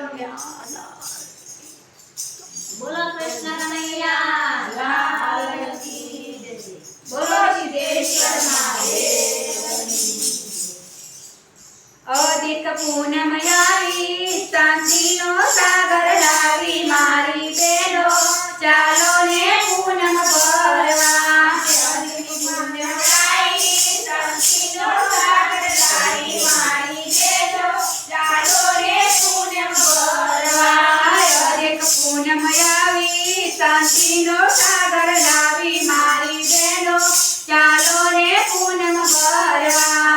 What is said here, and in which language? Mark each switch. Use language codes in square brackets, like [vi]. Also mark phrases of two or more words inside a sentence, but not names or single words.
[hi] बोलो कृष्ण कन्हैया लाल की जय। बोलो सिद्धेश्वर महादेव। [gu] અધિક પૂનમ આવી શાંતિનો સાગર લાવી મારી બહેનો ચાલો ને પૂનમ ભરવા। અધિક પૂનમ આવી શાંતિનો સાગર લાવી મારી બહેનો ચાલો ને પૂનમ ભરવા। अधिक પૂનમ આવી શાંતિનો સાગર લાવી મારી બહેનો ચાલો ને પૂનમ ભરવા।